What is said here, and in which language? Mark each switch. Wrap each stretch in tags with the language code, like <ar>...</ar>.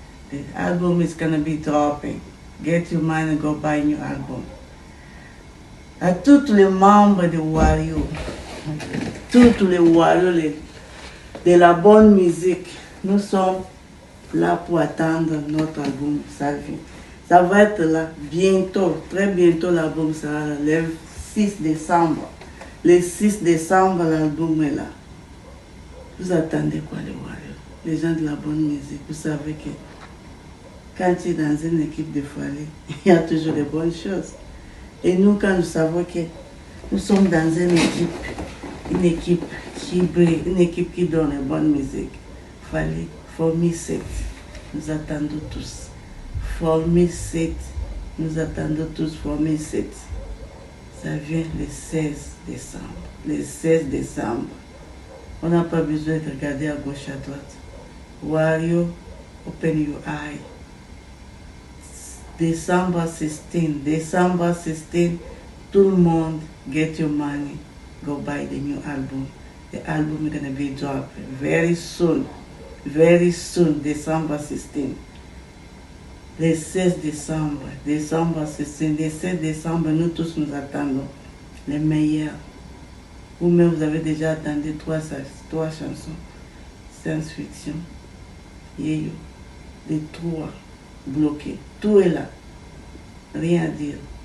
<en>The album is gonna be dropping. Get your money, go buy a new album.</en> <fr>À tous les membres de Wario, tous les Wario de la bonne musique, nous sommes là pour attendre notre album. Ça va être là bientôt, très bientôt l'album sera là, le 6 décembre. Le 6 décembre, l'album est là. Vous attendez quoi les Wario? Les gens de la bonne musique, vous savez que quand tu es dans une équipe de folie, il y a toujours de bonnes choses. Et nous, quand nous savons que nous sommes dans une équipe qui brille, une équipe qui donne une bonne musique, fallait former 7. Nous attendons tous. Former 7. Nous attendons tous former 7. Ça vient le 16 décembre. Le 16 décembre. On n'a pas besoin de regarder à gauche, à droite.</fr> <en>Wario, open your eye. December 16,</en> <fr>tout le monde,</fr> <en>get your money, go buy the new album. The album is going to be dropped very soon, December 16.</en> <fr>Le 16 décembre,</fr> <en>December 16,</en> <fr>le 16 décembre, nous tous nous attendons les meilleurs. Vous-même, vous avez déjà attendu trois chansons, science-fiction, Yeyo, les 3 bloqués. Tout est là. Rien à dire.</fr>